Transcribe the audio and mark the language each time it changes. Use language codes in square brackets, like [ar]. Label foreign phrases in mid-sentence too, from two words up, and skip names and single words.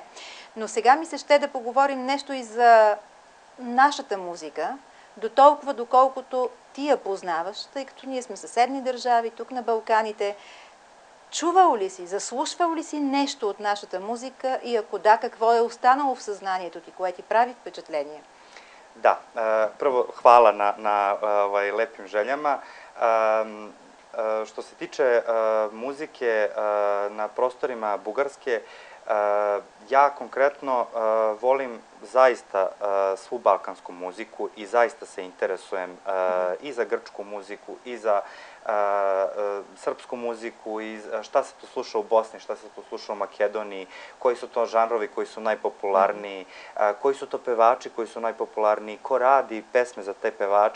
[bg] Но сега ми се ще да поговорим нещо и за нашата музика, до толкова доколкото ти я познаваш, тъй като ние сме съседни държави, тук на Балканите. Чувал ли си, заслушвал ли си нещо от нашата музика и ако да, какво е останало в съзнанието ти, което ти прави впечатление? Да, [sr] prvo hvala na lepim željama. Što se tiče muzike na prostorima Bugarske, ja konkretno volim zaista svu balkansku muziku i zaista se interesujem i za grčku muziku i za srpsku muziku i šta se tu sluša u Bosni, šta se tu sluša u Makedoniji, koji su to žanrovi koji su najpopularniji, koji su to pevači koji su najpopularniji, ko radi pesme za te pevače.